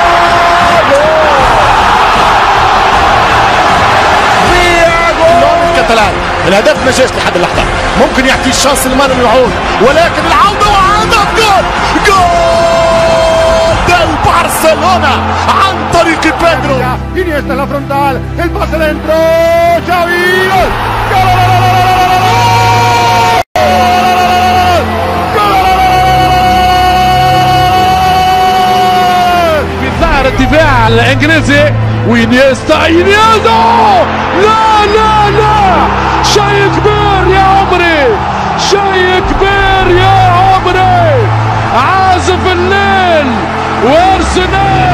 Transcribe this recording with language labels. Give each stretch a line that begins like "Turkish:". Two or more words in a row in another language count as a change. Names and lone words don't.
Arabic: الكتالان. الهدف ما جاش لحد اللحظة، ممكن يعطي الشانس لمانو يعود، ولكن العودة وهدف، جول برشلونة عن طريق بيدرو.
Spanish: Iniesta la frontal, el pase dentro, Xavi,
Arabic: في ظهر الدفاع الانجليزي، وإنيستا لا شيء كبير يا عمري، عازف الليل وارسنال.